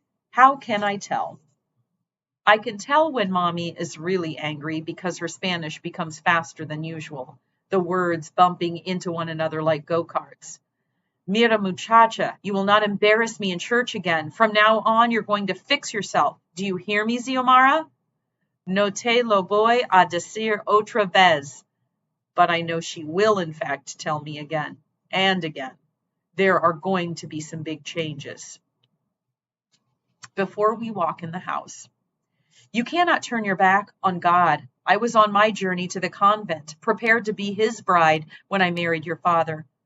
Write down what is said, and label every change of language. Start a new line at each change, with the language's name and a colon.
English: How can I tell? I can tell when Mommy is really angry because her Spanish becomes faster than usual, the words bumping into one another like go-karts.
Spanish: Mira muchacha,
English: you will not embarrass me in church again. From now on, you're going to fix yourself. Do you hear me, Xiomara?
Spanish: No te lo voy a decir otra vez.
English: But I know she will, in fact, tell me again and again. There are going to be some big changes. Before we walk in the house, you cannot turn your back on God. I was on my journey to the convent, prepared to be his bride when I married your father.